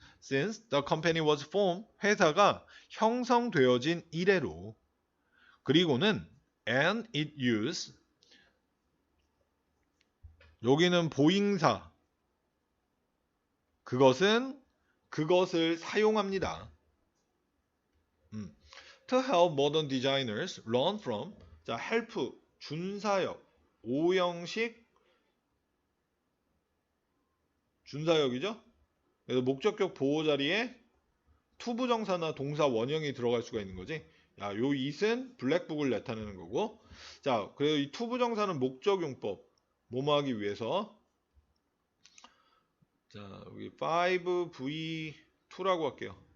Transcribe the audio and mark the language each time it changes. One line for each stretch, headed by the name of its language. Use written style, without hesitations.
English: Since the company was formed
Korean: 회사가 형성되어진 이래로 그리고는
English: and it used
Korean: 여기는 보잉사 그것을 사용합니다.
English: To help modern designers learn from
Korean: 자 help 준사역 5형식 준사역이죠. 그래서 목적격 보호 자리에 투부정사나 동사 원형이 들어갈 수가 있는 거지. 야, 요 it은 블랙북을 나타내는 거고. 자, 그래서 이 투부정사는 목적용법 뭐뭐 하기 위해서. 자, 여기 5V2라고 할게요.